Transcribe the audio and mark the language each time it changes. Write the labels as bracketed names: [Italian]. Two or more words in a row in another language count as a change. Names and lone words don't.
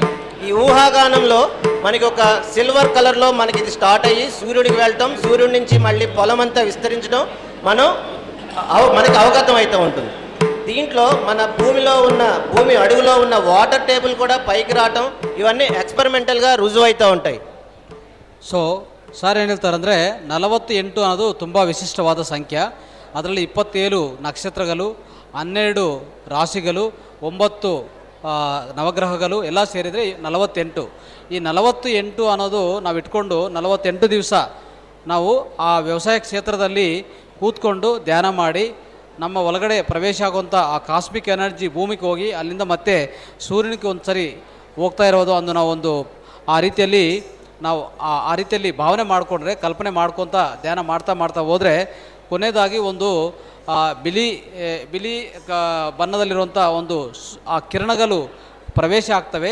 [Telugu] ఈ ఊహాగానంలో మనకి ఒక [English] silver colorలో [Telugu] మనకి ఇది స్టార్ట్ అయ్యి సూర్యుడికి వెళ్తాం, సూర్యుడి నుంచి మళ్ళీ పొలం అంతా విస్తరించడం మనకి అవగతం అవుతూ ఉంటుంది. దీంట్లో మన భూమి అడుగులో ఉన్న [English] water table [Telugu] కూడా పైకి రావటం, ఇవన్నీ ఎక్స్పెరిమెంటల్గా రుజువు అవుతూ ఉంటాయి. [Kannada] ಸೊ ಸರ್ ಏನು ಹೇಳ್ತಾರಂದರೆ 48 ಅನ್ನೋದು ತುಂಬ ವಿಶಿಷ್ಟವಾದ ಸಂಖ್ಯೆ. ಅದರಲ್ಲಿ 27 ನಕ್ಷತ್ರಗಳು, 12 ರಾಶಿಗಳು, 9 ನವಗ್ರಹಗಳು ಎಲ್ಲ ಸೇರಿದರೆ 48. ಈ 48 ಅನ್ನೋದು ನಾವು ಇಟ್ಕೊಂಡು 48 ದಿವಸ ನಾವು ಆ ವ್ಯವಸಾಯ ಕ್ಷೇತ್ರದಲ್ಲಿ ಕೂತ್ಕೊಂಡು ಧ್ಯಾನ ಮಾಡಿ ನಮ್ಮ ಒಳಗಡೆ ಪ್ರವೇಶ ಆಗುವಂಥ ಆ [English] cosmic energy [Kannada] ಭೂಮಿಗೆ ಹೋಗಿ ಅಲ್ಲಿಂದ ಮತ್ತೆ ಸೂರ್ಯನಿಗೆ ಒಂದು ಸರಿ ಹೋಗ್ತಾ ಇರೋದು ಅಂದು ನಾವೊಂದು ಆ ರೀತಿಯಲ್ಲಿ ಭಾವನೆ ಮಾಡಿಕೊಂಡ್ರೆ, ಕಲ್ಪನೆ ಮಾಡ್ಕೊತ ಧ್ಯಾನ ಮಾಡ್ತಾ ಹೋದರೆ ಕೊನೆಯದಾಗಿ ಒಂದು ಬಿಳಿ ಬಣ್ಣದಲ್ಲಿರುವಂಥ ಒಂದು ಆ ಕಿರಣಗಳು ಪ್ರವೇಶ ಆಗ್ತವೆ.